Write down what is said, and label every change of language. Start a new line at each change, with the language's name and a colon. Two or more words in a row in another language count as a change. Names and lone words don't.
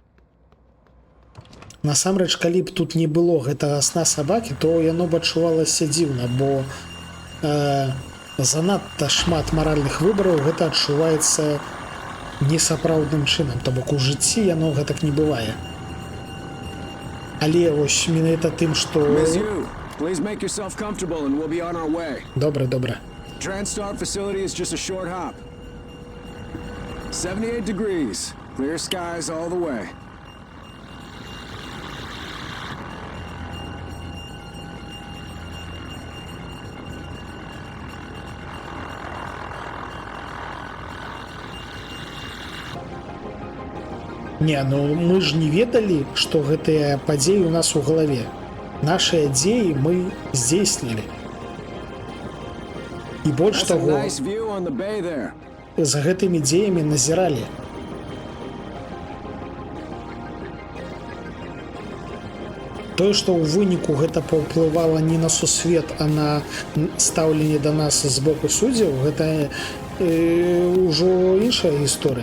Belarusian: Насамрэч, калі б тут не было гэтага сна сабакі, то яно б адчувалася дзіўна, бо занадта шмат маральных выбараў гэта адчуваецца несапраўдным чынам. То бок у жыцці яно гэтак не бывае. Але вось менавіта тым, што... Добра.
English: 78 degrees. Clear skies all the way.
Belarusian: Не, ну мы ж не ведалі, што гэтыя падзеі ў нас у галаве. Нашыя дзеі мы здзейснілі. І больш
English: That's a
Belarusian: таго,
English: nice view on the bay there.
Belarusian: за гэтымі дзеямі назіралі. Тое, што ў выніку гэта паўплывала не на сусвет, а на стаўленне да нас з боку суддзяў, гэта ўжо іншая гісторыя.